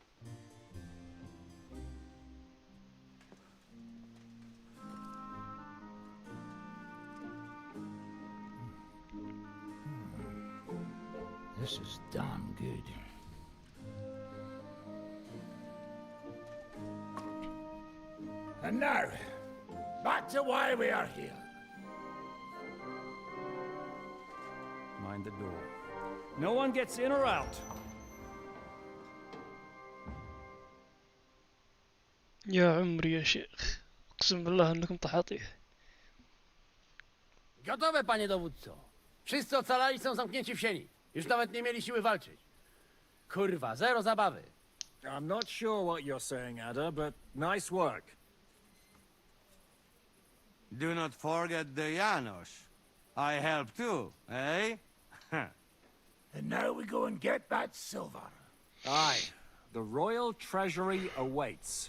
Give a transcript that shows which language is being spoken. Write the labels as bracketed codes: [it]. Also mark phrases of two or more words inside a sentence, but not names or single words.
[en] This is damn good. And now, back to why we are here. Mind the door. No one gets in or out. [ar] يا عمري يا شيخ، اقسم بالله انكم طحاطيح. [pl] Gotowe, panie dowódco. Wszyscy ocalali są zamknięci w sieni. Już nawet nie mieli siły walczyć. Kurwa, zero zabawy. [en] I'm not sure what you're saying, Ada, but nice work. Do not forget the Janos. I help too, eh? And now we go and get that silver. Aye. The royal treasury awaits.